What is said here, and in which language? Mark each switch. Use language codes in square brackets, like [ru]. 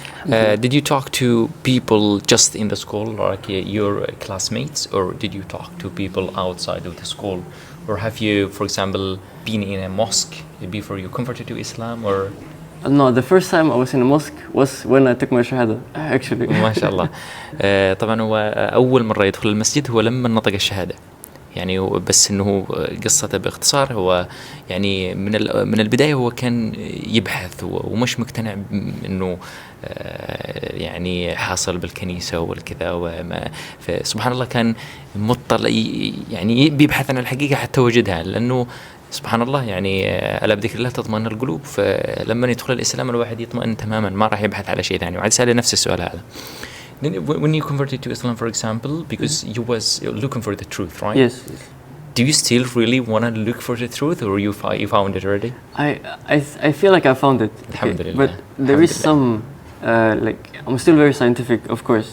[en] Did you talk to people just in the school, like your classmates, or did you talk to people outside of the school? Or have you, for example, been in a mosque before you converted to Islam? Or No, the first time I was in a mosque was when I took my shahada, actually. [ar] ما شاء الله. طبعا هو أول مرة يدخل المسجد هو لما نطق الشهادة. يعني بس انه قصته باختصار هو يعني من البدايه هو كان يبحث ومش مقتنع انه يعني حاصل بالكنيسه والكذا وما فسبحان الله كان مطلع يعني بيبحث عن الحقيقه حتى وجدها لانه سبحان الله يعني ألا بذكر الله تطمئن القلوب فلما يدخل الإسلام الواحد يطمئن تماما ما راح يبحث على شيء ثاني وعاد سأل نفس السؤال هذا. [en] When you converted to Islam, for example, because you was looking for the truth, right? Yes. Do you still really want to look for the truth, or you found it already? I feel like I found it. [ar] Alhamdulillah. [en] But there is some like I'm still very scientific, of course.